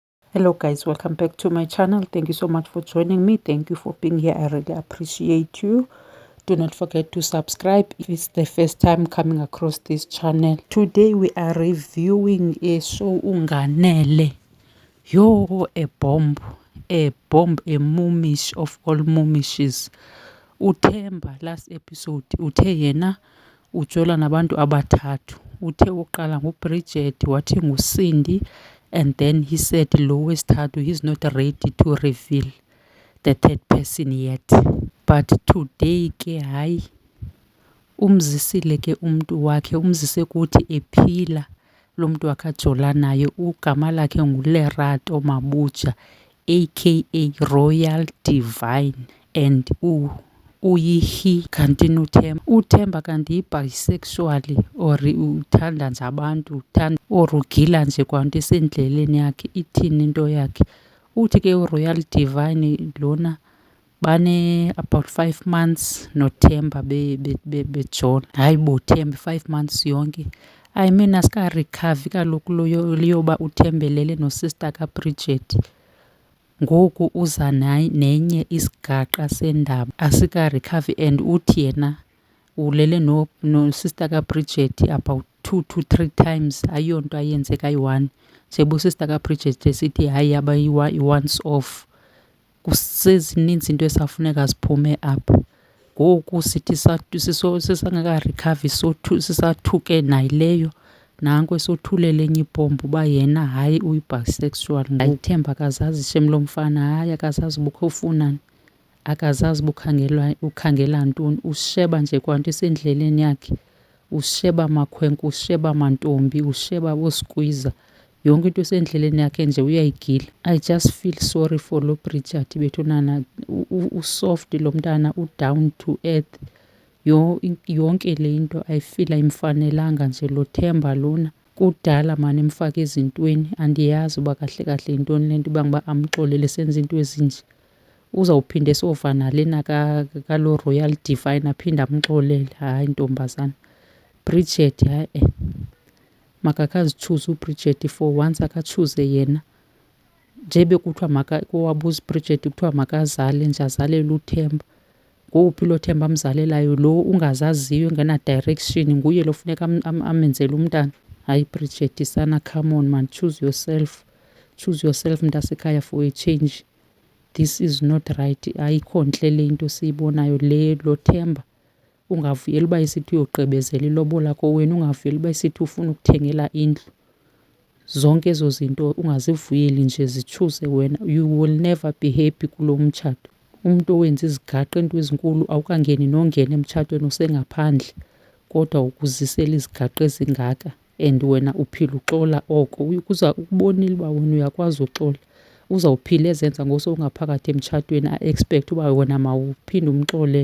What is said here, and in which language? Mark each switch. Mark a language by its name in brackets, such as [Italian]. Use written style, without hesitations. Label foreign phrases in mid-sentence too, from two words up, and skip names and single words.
[English] Hello guys, welcome back to my channel. Thank you so much for joining me. Thank you for being here. I really appreciate you. Do not forget to subscribe if it's the first time coming across this channel. Today we are reviewing a show Unganele. Yo, a bomb, a mumish of all mumishes. [Xhosa] Uthemba last episode uthe yena ujola nabantu abathathu. Uthe uqala nguBridget wathi nguCindy, [English] and then he said [Xhosa] lo wesithathu [English] he's not ready to reveal the third person yet. [Xhosa] But today ke hayi umzisile ke umntu wakhe, umzise kuthi ephila lo mntu wakhe ajola naye. Ugama lakhe nguLerato Mabuja aka Royal Divine, and uyihi kanti uthemba kanti yi-bisexual or uthanda nje abantu, or ugila nje kwanto esendleleni yakhe. Ithini into yakhe? Uthi ke uRoyal Divine lona bane about 5 months noThemba bejona. Hayi bo Themba 5 months yonke. I mean asika-recover kaloku liyoba uthembelele nosister kaBridget. Ngoku uza nenye isigaqa sendaba asika-recover, and uthi yena ulele no-sister kaBridget about 2 to 3 times. Ayonto ayenze kayi-1 njeba usister kaBridget esithi hayi yaba [English] i-once off. [Xhosa] Kusezininzi into esafuneka ziphume apha. Ngoku sithi sisangaka-recover sisathuke nayileyo, nanko esothulele enye ibhombu uba yena hayi uyi-bisexual. Ngayithemba akazazi shem lo mfana, hayi akazazi ubukho ufunani, akazazi ukhangela ntoni. Usheba nje kwanto esendleleni yakhe, usheba makhwenkwe, usheba mantombi, usheba boskwiza. Yonke into esendleleni yakhe nje uyayigila. [English] I just feel sorry for [Xhosa] lo Bridget bethunana. Usoft lo mntana, [English] u-down to earth. [Xhosa] Yonke le into ayifila imfanelanga nje. Lo Themba lona kudala mani emfaka ezintweni, andiyazi uba kahle kahle yintoni le nto uba ngiba amxolele senza into ezinje. Uzawuphinde esova nalena kalo Royal Divine aphinde amxolele. Hayi ntombazana, Bridget hayi makakazichuze uBridget for once, akachuze yena. Nje bekuthiwa kowabuza uBridget kuthiwa makazale nje, azalele uThemba. Ngowuphi lo Themba amzalelayo? Lo ungazaziyo engena-direction nguye lo funeka amenzele umntana? Hayi Bridget sana, [English] come on man, choose yourself. Choose yourself mntasekhaya for a change. This is not right. [Xhosa] Ayikho ntle le into siyibonayo le. Lo Themba ungavuyela uba isithi uyogqibezela ilobola kowenu, ungavuyela uba isithi ufuna ukuthengela indlu. Zonke ezo zinto ungazivuyeli nje, zichuze wena. [English] You will never be happy [Xhosa] kulo mtshato. Umntu owenza izigaqa into ezinkulu awukangeni nongena emtshatweni usengaphandle, kodwa ukuzisela izigaqa ezingaka and wena uphila uxola oko. Kuza ukubonile uba wena uyakwazi uxola. Uzawuphila ezenza ngosowungaphakathi emtshatweni a-expect uba wena mawuphinde umxolele.